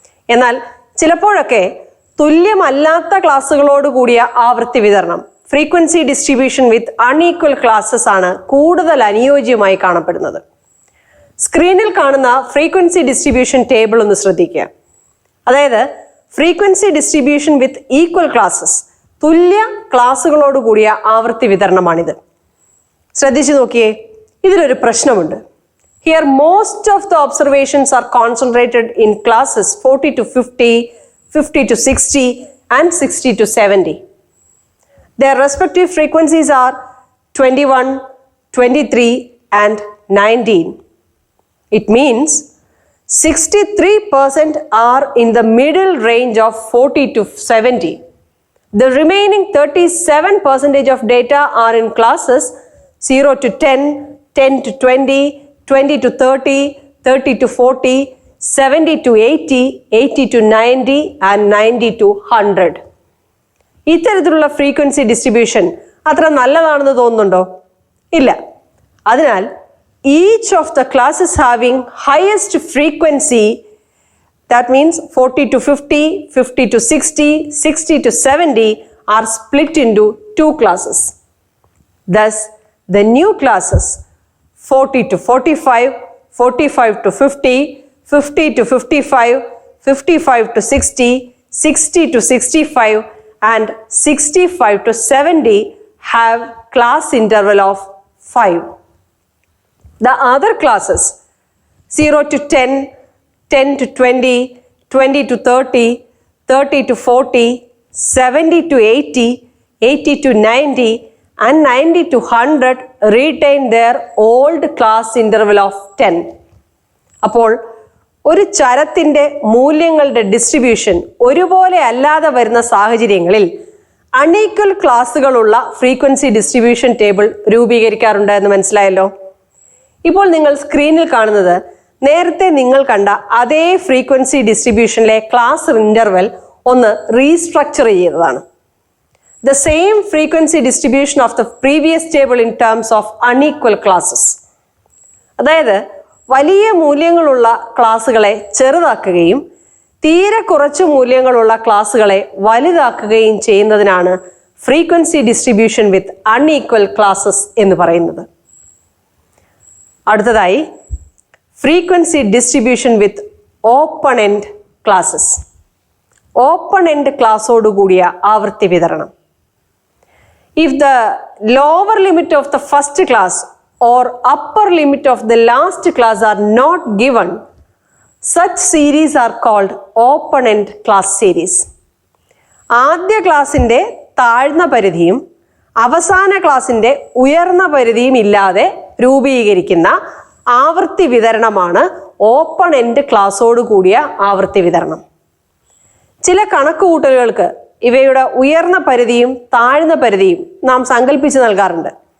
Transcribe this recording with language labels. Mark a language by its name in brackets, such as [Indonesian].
[Malayalam] എന്നാൽ ചിലപ്പോഴൊക്കെ തുല്യമല്ലാത്ത ക്ലാസ്സുകളോട് കൂടിയ ആവൃത്തി വിതരണം, [English] frequency distribution with unequal classes [Malayalam] ആണ് കൂടുതൽ അനുയോജ്യമായി കാണപ്പെടുന്നത്. സ്ക്രീനിൽ കാണുന്ന ഫ്രീക്വൻസി ഡിസ്ട്രിബ്യൂഷൻ ടേബിൾ ഒന്ന് ശ്രദ്ധിക്കുക. അതായത് [English] frequency distribution with equal classes, [Malayalam] തുല്യ ക്ലാസ്സുകളോട് കൂടിയ ആവൃത്തി വിതരണമാണിത്. ശ്രദ്ധിച്ചു നോക്കിയേ, ഇതിലൊരു പ്രശ്നമുണ്ട്. [English] Here most of the observations are concentrated in classes 40 to 50, 50 to 60 and 60 to 70. Their respective frequencies are 21, 23 and 19. It means 63% are in the middle range of 40 to 70. The remaining 37% of data are in classes 0 to 10, 10 to 20, 20 to 30, 30 to 40, 70 to 80, 80 to 90 and 90 to 100. [Malayalam] ഇത്തരത്തിലുള്ള frequency distribution അത്ര നല്ലതാണെന്ന് തോന്നുന്നുണ്ടോ? ഇല്ല. അതിനാൽ [English] Each of the classes having highest frequency, that means 40 to 50, 50 to 60, 60 to 70 are split into 2 classes. Thus, the new classes 40 to 45, 45 to 50, 50 to 55, 55 to 60, 60 to 65 and 65 to 70 have class interval of 5. The other classes 0 to 10, 10 to 20, 20 to 30, 30 to 40, 70 to 80, 80 to 90 and 90 to 100 retain their old class interval of 10. [Malayalam] അപ്പോൾ ഒരു ചരത്തിന്റെ മൂല്യങ്ങളുടെ distribution ഒരുപോലെ അല്ലാതെ വരുന്ന സാഹചര്യങ്ങളിൽ unequal ക്ലാസ്സുകളുള്ള frequency distribution table രൂപീകരിക്കാറുണ്ട് എന്ന് മനസ്സിലായല്ലോ. ഇപ്പോൾ നിങ്ങൾ സ്ക്രീനിൽ കാണുന്നത് നേരത്തെ നിങ്ങൾ കണ്ട അതേ ഫ്രീക്വൻസി ഡിസ്ട്രിബ്യൂഷനിലെ ക്ലാസ് ഇന്റർവെൽ ഒന്ന് റീസ്ട്രക്ചർ ചെയ്തതാണ്. [English] The same frequency distribution of the previous table in terms of unequal classes. [Malayalam] അതായത് വലിയ മൂല്യങ്ങളുള്ള ക്ലാസ്സുകളെ ചെറുതാക്കുകയും തീരെ കുറച്ച് മൂല്യങ്ങളുള്ള ക്ലാസ്സുകളെ വലുതാക്കുകയും ചെയ്യുന്നതിനാണ് ഫ്രീക്വൻസി ഡിസ്ട്രിബ്യൂഷൻ വിത്ത് അൺഈക്വൽ ക്ലാസ്സസ് എന്ന് പറയുന്നത്. അടുത്തതായി [English] Frequency distribution with open end classes. [Malayalam] Open end ക്ലാസ്സോടുകൂടിയ ആവൃത്തി വിതരണം. [English] If the lower limit of the first class or upper limit of the last class are not given, such series are called open-end class series. [Malayalam] ആദ്യ ക്ലാസിന്റെ താഴ്ന്ന പരിധിയും അവസാന ക്ലാസിൻ്റെ ഉയർന്ന പരിധിയും ഇല്ലാതെ രൂപീകരിക്കുന്ന ആവൃത്തി വിതരണമാണ് ഓപ്പൺ എൻഡ് ക്ലാസ്സോട് കൂടിയ ആവൃത്തി വിതരണം. ചില കണക്കുകൂട്ടലുകൾക്ക് ഇവയുടെ ഉയർന്ന പരിധിയും താഴ്ന്ന പരിധിയും നാം സങ്കല്പിച്ച് നൽകാറുണ്ട്.